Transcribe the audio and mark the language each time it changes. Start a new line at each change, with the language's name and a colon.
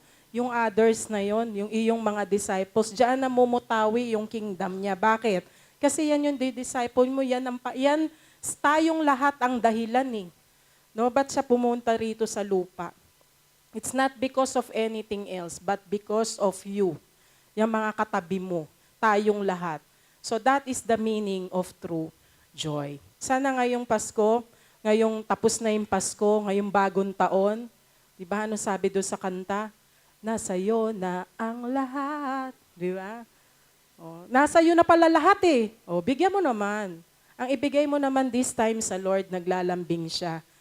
Filipino: yung others na yon, yung iyong mga disciples, diyan na mumutawi yung kingdom niya. Bakit? Kasi yan yung disciple mo, yan tayong lahat ang dahilan eh. No, ba't siya pumunta rito sa lupa?
English: It's not because of anything else, but because of you.
Filipino: Yung mga katabi mo, tayong lahat.
English: So that is the meaning of true joy.
Filipino: Sana ngayong Pasko, ngayong tapos na yung Pasko, ngayong bagong taon, di ba ano sabi doon sa kanta? Nasa iyo na ang lahat. Di ba? Oh, nasa iyo na pala lahat eh. Oh, bigyan mo naman. Ang ibigay mo naman
English: this time
Filipino: sa Lord, naglalambing siya.